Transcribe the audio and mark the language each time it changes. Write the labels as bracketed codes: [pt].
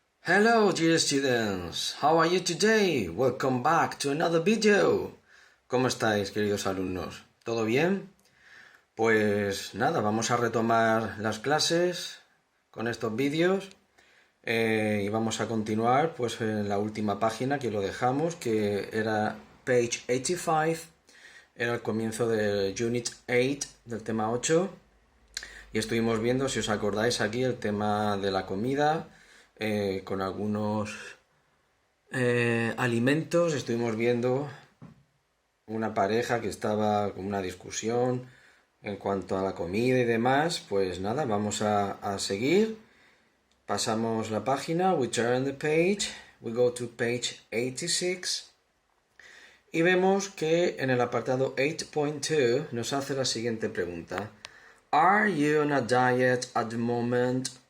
[en] Hello dear students, how are you today? Welcome back to another video. [es] ¿Cómo estáis, queridos alumnos? ¿Todo bien? Pues nada, vamos a retomar las clases con estos vídeos y vamos a continuar pues en la última página que lo dejamos, que era page 85, era el comienzo del unit 8 del tema 8 y estuvimos viendo, si os acordáis, aquí el tema de la comida con algunos alimentos. Estuvimos viendo una pareja que estaba con una discusión en cuanto a la comida y demás. Pues nada, vamos a seguir. Pasamos la página, we turn the page, we go to page 86 y vemos que en el apartado 8.2 nos hace la siguiente pregunta. [en] Are you on a diet at the moment?